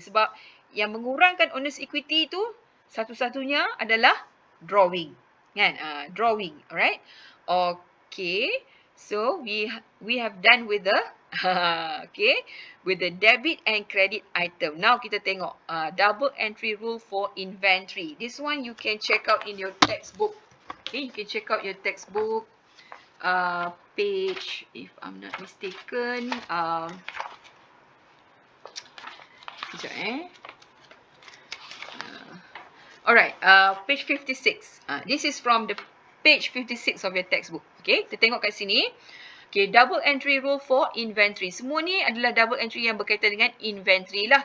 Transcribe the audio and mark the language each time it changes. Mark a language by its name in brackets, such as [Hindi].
[Malay] Sebab yang mengurangkan owner's equity tu satu-satunya adalah drawing. Kan? [English] Drawing. Alright? Okay. So, we have done with the Okay, with the debit and credit item. Now [Malay] kita tengok [English] double entry rule for inventory. This one you can check out in your textbook. Okay, you can check out your textbook page, if I'm not mistaken, sekejap alright, page 56. This is from the page 56 of your textbook. Okay, [Malay] kita tengok kat sini. [English] Okay, double entry rule for inventory. [Malay] Semua ni adalah double entry yang berkaitan dengan inventory lah.